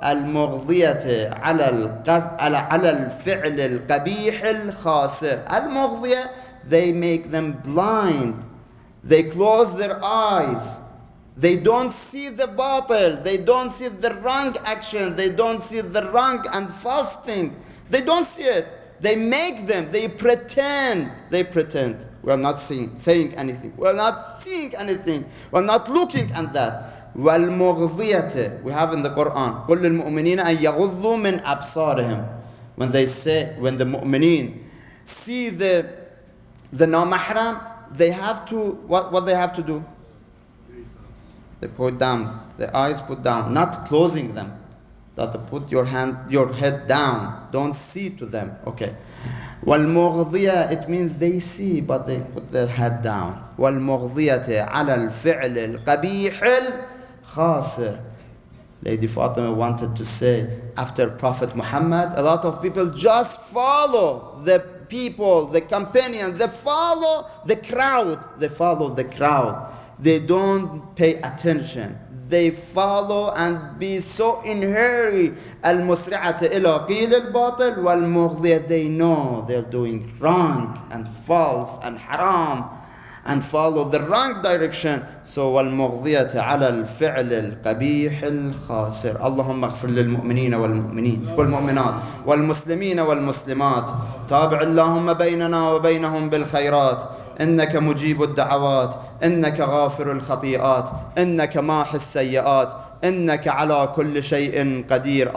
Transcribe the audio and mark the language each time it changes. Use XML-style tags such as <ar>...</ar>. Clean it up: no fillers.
<ar>المغضية على الفعل القبيح الخاسر.</ar> <en>المغضية, they make them blind. They close their eyes. They don't see the batil. They don't see the wrong action. They don't see the wrong and false thing. They don't see it. They make them. They pretend. They pretend. We're not saying anything. We're not seeing anything. We're not looking at that.</en> <ar>وَالْمُغْضِيَةِ,</ar> <en>we have in the Quran,</en> <ar>قُلْ لِلْمُؤْمِنِينَ أَن يَغُضُّوا مِنْ أَبْصَارِهِمْ.</ar> <en>When they say, when the mu'mineen see the no-mahram, they have to, what they have to do? They put down, the eyes put down, not closing them. That put your head down, don't see to them. Okay. وَالْمُغْضِيَةِ, it means they see, but they put their head down.</en> <ar>وَالْمُغْضِيَةِ عَلَى الْفِعْلِ الْقَبِيحِ الْخَاسِرِ.</ar> <en>Lady Fatima wanted to say, after Prophet Muhammad, a lot of people just follow the people, the companions, they follow the crowd. They follow the crowd. They don't pay attention. They follow and be so in hurry.</en> <ar>المسرعة إلى قيل الباطل والمغضية,</ar> <en>they know they're doing wrong and false and haram and follow the wrong direction.</en> <ar>So والمغضية على الفعل القبيح الخاسر. اللهم اغفر للمؤمنين والمؤمنات والمسلمين والمسلمات. تابع اللهم بيننا وبينهم بالخيرات. إنك مجيب الدعوات، إنك غافر الخطيئات، إنك ماحي السيئات، إنك على كل شيء قدير.</ar>